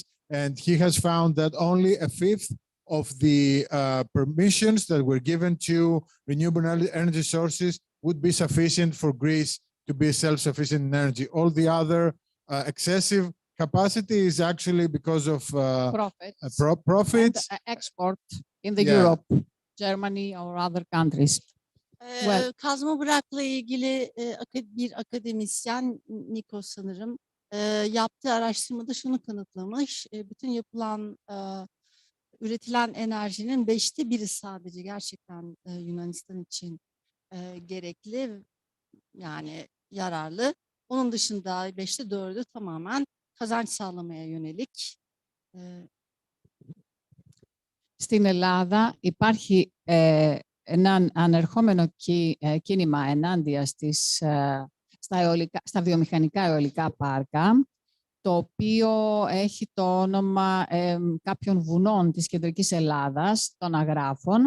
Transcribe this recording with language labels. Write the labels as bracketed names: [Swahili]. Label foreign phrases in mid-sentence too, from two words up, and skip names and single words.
[English] And he has found that only a fifth of the permissions that were given to renewable energy sources would be sufficient for Greece to be self-sufficient in energy. All the other excessive capacity is actually because of profits and export in the Europe, Germany or other countries. [Turkish] Kazma Bırak'la ilgili bir akademisyen, Nikos sanırım, yaptığı araştırmada şunu kanıtlamış. Bütün yapılan, üretilen enerjinin 1/5 sadece gerçekten Yunanistan için gerekli, yani yararlı. Onun dışında 4/5 tamamen kazanç sağlamaya yönelik. [Greek] Στην Ελλάδα υπάρχει ένα ανερχόμενο κίνημα ενάντια στα βιομηχανικά αιωλικά πάρκα, το οποίο έχει το όνομα κάποιων βουνών της κεντρικής Ελλάδας, των Αγράφων.